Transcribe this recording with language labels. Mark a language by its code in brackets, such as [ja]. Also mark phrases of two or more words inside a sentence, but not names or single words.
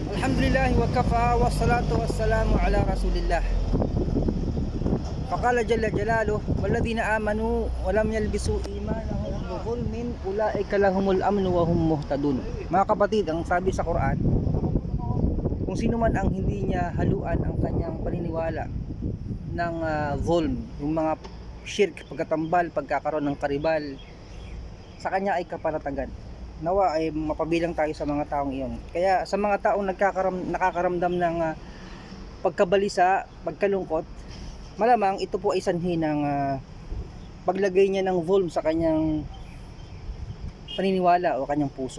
[ar] الحمد لله وكفى والصلاة والسلام على رسول الله. فقال جل جلاله والذين آمنوا ولم يلبسوا إيمانهم بظلم أولئك لهم الأمن وهم مهتدون. [tl] Mga kapatid, ang sabi sa Quran, kung sino man ang hindi niya haluan ang kanyang paniniwala ng zulm, yung mga shirk, pagkatambal, pagkakaroon ng karibal, sa kanya ay kapanatagan. Nawa ay mapabilang tayo sa mga taong iyon. Kaya sa mga taong nakakaramdam ng pagkabalisa, pagkalungkot, malamang ito po ay sanhi ng paglagay niya ng zulm sa kanyang paniniwala o kanyang puso.